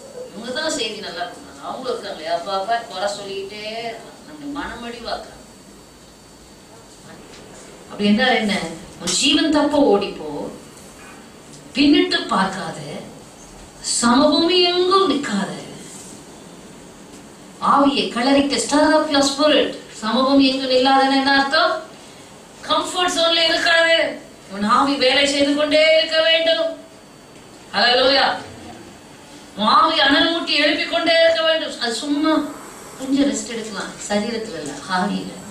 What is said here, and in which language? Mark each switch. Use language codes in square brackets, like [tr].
[ta] இவங்கதான் செய்தி நல்லா கொடுக்குறாங்க. அவங்க இருக்காங்களே அப்பா குறை சொல்லிக்கிட்டே இருக்காங்க, நம்ம மனமடிவாக்குறாங்க. அப்படி என்றால் என்ன? உன் ஜீவன் தப்ப ஓடிப்போ, பின்னிட்டு பார்க்காத, சமபூமி எங்கும் நிற்காத. ஆவியை கிளறிட்டு [en] stir up your spirit. [ta] சமபூமி எங்கும் இல்லாதன்னு என்ன அர்த்தம்? கம்ஃபர்ட் ஜோன்ல இருக்காது. உன் ஆவி வேலை செய்து கொண்டே இருக்க வேண்டும். ஹல்லேலூயா. உன் ஆவி அனல் மூட்டி எழுப்பிக் கொண்டே இருக்க வேண்டும். அது சும்மா கொஞ்சம் ரெஸ்ட் எடுக்கலாம், சரீரத்துல இல்ல, ஆவியில.